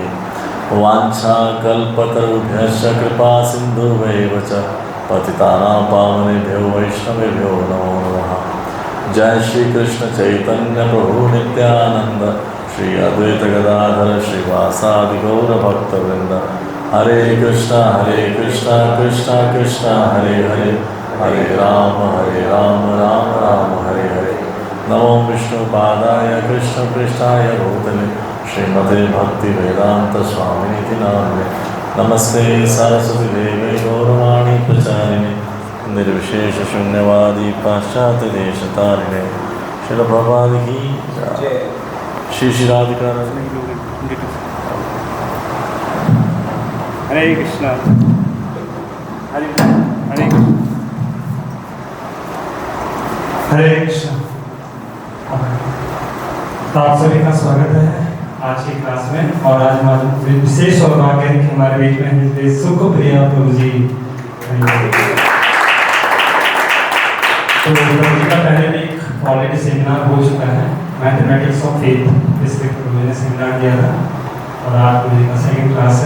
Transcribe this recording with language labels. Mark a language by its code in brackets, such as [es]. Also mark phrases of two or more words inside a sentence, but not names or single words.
[sa] वाञ्छाकल्पतरुभ्यश्च कृपा सिन्धुभ्यैव च पतितानां पावनेभ्यो वैष्णवेभ्यो नमो नमः। जय श्री कृष्ण चैतन्य प्रभु नित्यानंद श्री अद्वैत गदाधर श्रीवासादि गौर भक्तवृंद। हरे कृष्णा कृष्णा कृष्णा हरे हरे, हरे राम राम राम हरे हरे। नमो विष्णुपादाय कृष्ण पृष्ठाय भूतले श्रीमते भक्ति वेदांत स्वामिनिति नामिने। नमस्ते सरस्वती देवे गौरवाणी प्रचारिणे निर्विशेष शून्यवादी पाश्चात्य देश तारिणे। [hi] श्रील प्रभुपाद की जय। श्री श्री राधिका हरे कृष्णा हरे कृष्णा। तो आप सभी का स्वागत है आज की क्लास में। और आज हमारे विशेष सौभाग्य है कि हमारे बीच में सुखप्रिया प्रभु जी। तो प्रभु जी का पहले भी [en] already seminar [hi] हो चुका है, मैथमेटिक्स ऑफ फेथ, इस पर प्रभु जी ने सेमिनार दिया था और आज प्रभु जी का [en] second class [hi] है।